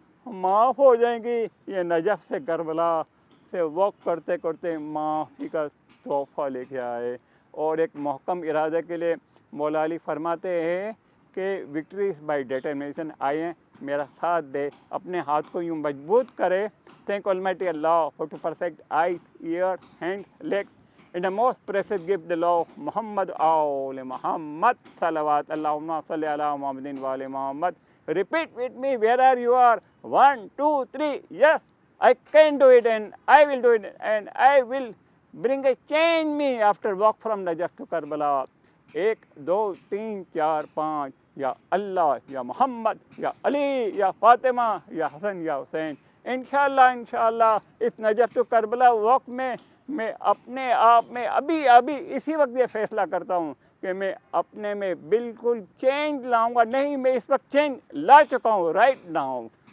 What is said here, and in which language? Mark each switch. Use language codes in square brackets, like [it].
[ur] معاف ہو جائیں گی؟ یہ نجف سے کربلا سے واک کرتے کرتے معافی کا تحفہ لے کے آئے، اور ایک محکم ارادے کے لیے مولا علی فرماتے ہیں کہ [en] Victory is by determination. [ur] آئیں میرا ساتھ دے، اپنے ہاتھ کو یوں مضبوط کرے۔ [en] Thank Almighty Allah for to perfect eyes, ears, hands, legs, and the most precious gift, the law of Muhammad Aul Muhammad [ur] Salawat [ar] Allahumma salli ala Muhammadin wa ali Muhammad. [en] Repeat with me wherever you are. 1, 2, 3. Yes, I can do it, and I will do it, and I will bring a change me after walk from Najaf to Karbala. 1, 2, 3, 4, 5. [ur] یا اللہ، یا محمد، یا علی، یا فاطمہ، یا حسن، یا حسین۔ انشاءاللہ اس Najaf to Karbala walk میں اپنے آپ میں ابھی اسی وقت یہ فیصلہ کرتا ہوں کہ میں اپنے میں بالکل چینج لاؤں گا۔ نہیں، میں اس وقت چینج لا چکا ہوں [en] Right now.